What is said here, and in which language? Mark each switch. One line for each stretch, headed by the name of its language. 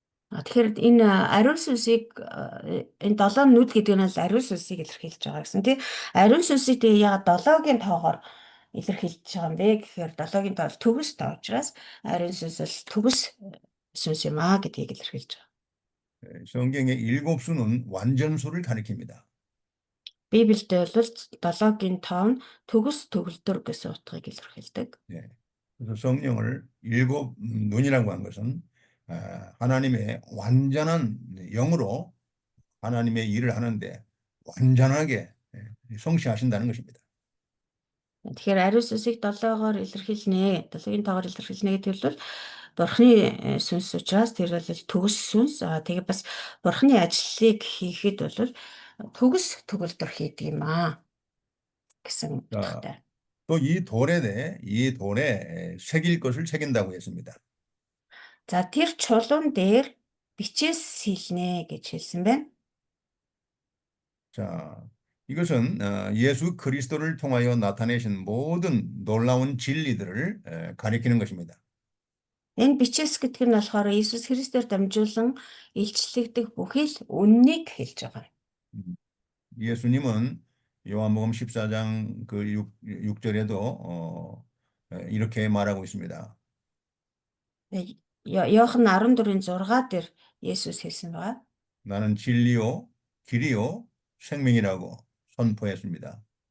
Mongolian: Тэгэхээр энэ ариун сүнсийг энэ 7 нүд гэдэг нь ариун сүнсийг илэрхийлж байгаа гэсэн тий. Ариун сүнсийг тэгээ яагаад 7-гийн тоогоор илэрхийлж байгаа юм бэ гэхээр 7-гийн тоо төгс тоо учраас ариун сүнс бол төгс сүнс юм аа гэдгийг илэрхийлж байгаа.
Korean: 성경의 7수는 완전수를 가리킵니다.
Mongolian: Библиэд бол 7-гийн тоо нь төгс төгөлдөр гэсэн утгыг илэрхийлдэг.
Korean: 그래서 성령을 7눈이라고 한 것은 하나님의 완전한 영으로 하나님의 일을 하는데 완전하게 성취하신다는 것입니다.
Mongolian: Тэгэхээр ариун сүнсийг 7-оор илэрхийлнэ. 7-гийн тоогоор илэрхийлнэ гэдэг бол Бурхны сүнс учраас тэр бол төгс сүнс. Тэгээ бас Бурхны ажлыг хийхэд бол төгс төгөлдөр хийдэг юм аа гэсэн утгатай.
Korean: 또 이 돌에 새길 것을 새긴다고 했습니다.
Mongolian: За тэр чулуун дээр бичээс сэлнэ гэж хэлсэн байна.
Korean: 자, 이것은 예수 그리스도를 통하여 나타내신 모든 놀라운 진리들을 가리키는 것입니다.
Mongolian: Энэ бичээс гэдэг нь болохоор Иесус Христээр дамжуулан илчлэгдэх бүхий л үннийг хэлж байгаа.
Korean: 예수님은 요한복음 14장 그 6절에도 이렇게 말하고 있습니다.
Mongolian: Иохан 14-ийн 6 дээр Есүс хэлсэн байгаа.
Korean: 나는 진리요, 길이요, 생명이라고 선포했습니다.